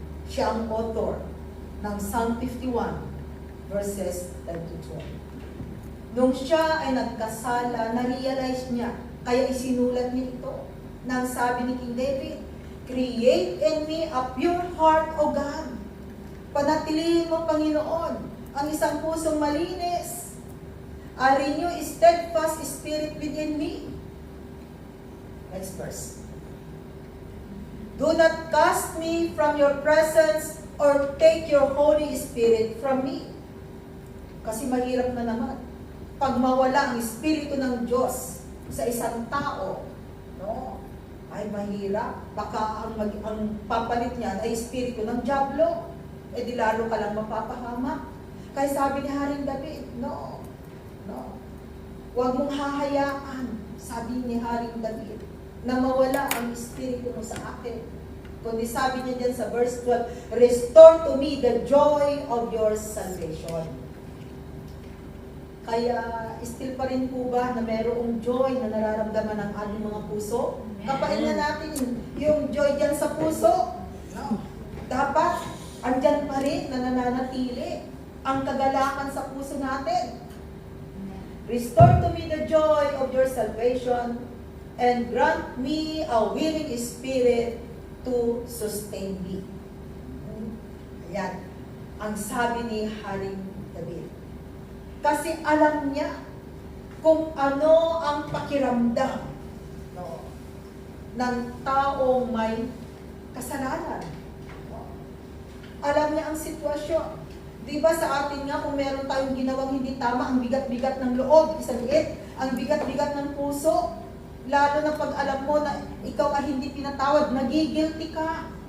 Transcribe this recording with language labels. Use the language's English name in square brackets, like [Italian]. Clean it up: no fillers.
[Filipino] Siya ang author ng Psalm 51 verses 10 to 12. Nung siya ay nagkasala, na-realize niya, kaya isinulat niya ito. Nang sabi ni [English] King David, create in me a pure heart, O God. [Filipino] Panatilihin mo, Panginoon, ang isang pusong malinis. [English] A renew a steadfast spirit within me. Next verse. Do not cast me from your presence or take your Holy Spirit from me. [Filipino] Kasi mahirap na naman. Pag mawala ang Espiritu ng Diyos sa isang tao, no, ay mahirap. Baka ang papalit niyan ay Espiritu ng Diablo. Eh di lalo ka lang mapapahamak. Kaya sabi ni Haring David, no. Huwag mong hahayaan, sabi ni Haring David, na mawala ang espiritu mo sa akin. Kundi sabi niya dyan sa [English] verse 12, restore to me the joy of your salvation. [Filipino] Kaya, still pa rin po ba na mayroong joy na nararamdaman ng ating mga puso? Kapain na natin yung joy dyan sa puso. No? Dapat, andyan pa rin na nananatili ang kagalakan sa puso natin. [English] Restore to me the joy of your salvation and grant me a willing spirit to sustain me. [Filipino] Ayan, ang sabi ni Haring David. Kasi alam niya kung ano ang pakiramdam, no, ng taong may kasalanan. No? Alam niya ang sitwasyon. Di ba sa atin nga, kung meron tayong ginawang hindi tama, ang bigat-bigat ng loob, isang liit, ang bigat-bigat ng puso, lalo na pag alam mo na ikaw ay hindi pinatawad, nagigilty ka.